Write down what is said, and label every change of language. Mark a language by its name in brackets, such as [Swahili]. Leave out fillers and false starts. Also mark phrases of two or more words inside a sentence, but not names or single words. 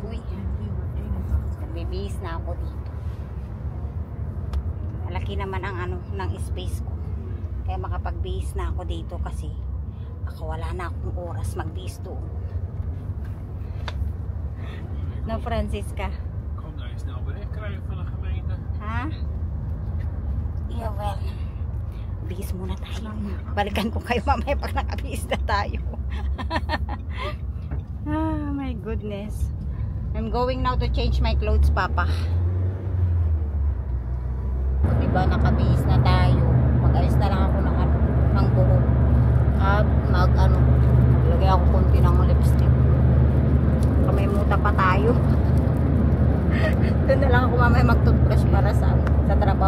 [Filipino] Uy. Nagbibihis na ako dito. Malaki naman ang ano ng space ko. Kaya makapagbihis na ako dito kasi wala na akong oras magbihis doon. No, Francisca? [Dutch] Kom nou eens snel bericht krijgen van de gemeente. Ha? Jawel. [Filipino] Bihis muna tayo. Balikan ko kayo mamaya pag nakabihis na tayo. [English] Ah, my goodness. I'm going now to change my clothes, Papa. [Filipino] Diba, nakabihis na tayo. Mag-ayos na lang ako ng ano, ng buhok. At maglagay ako konti ng lipstick. May muta pa tayo. Doon na lang ako mamaya mag-toothbrush para sa trabaho.